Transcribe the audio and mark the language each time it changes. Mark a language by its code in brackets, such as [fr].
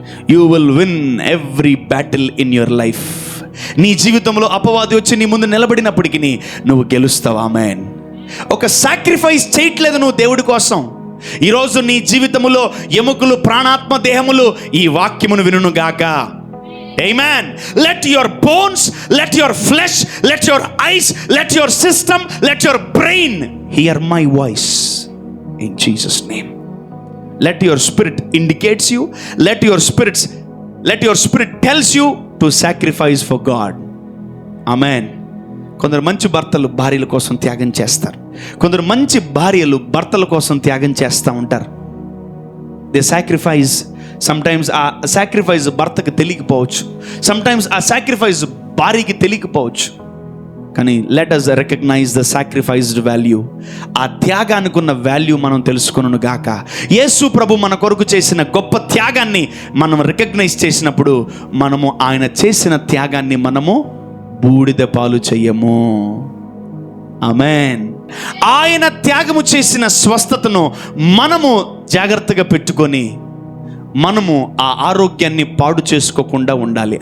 [en] You will win every battle in your life. [te] నీ జీవితంలో అపవాది వచ్చి నీ ముందు నిలబడినప్పటికీ నువ్వు గెలుస్తావు. ఆమెన్. ఒక సాక్రిఫైస్ చేయట్లేదు నువ్వు దేవుడి కోసం. ఈరోజు నీ జీవితంలో ఎముకలు, ప్రాణాత్మ దేహములు ఈ వాక్యమును వినును గాక. [en] Amen. Let your bones, let your flesh, let your eyes, let your system, let your brain hear my voice in Jesus' name. Let your spirit indicates you, let your spirit tells you to sacrifice for God. Amen. [te] కొందరు మంచి భర్తలు భార్యల కోసం త్యాగం చేస్తారు. కొందరు మంచి భార్యలు భర్తల కోసం త్యాగం చేస్తూ ఉంటారు. [en] They sacrifice. [te] సమ్టైమ్స్ ఆ సాక్రిఫైస్ భర్తకు తెలియకపోవచ్చు, సమ్టైమ్స్ ఆ సాక్రిఫైస్ భార్యకి తెలియకపోవచ్చు. [en] కానీ let us recognize the sacrificed value. [te] ఆ త్యాగానికి ఉన్న వాల్యూ మనం తెలుసుకొనును గాక. యేసు ప్రభు మన కొరకు చేసిన గొప్ప త్యాగాన్ని మనం రికగ్నైజ్ చేసినప్పుడు, మనము ఆయన చేసిన త్యాగాన్ని మనము బూడిద పాలు చెయ్యము. ఆమేన్. ఆయన త్యాగము చేసిన స్వస్థతను మనము జాగ్రత్తగా పెట్టుకొని మనము ఆ ఆరోగ్యాన్ని పాడు చేసుకోకుండా ఉండాలి.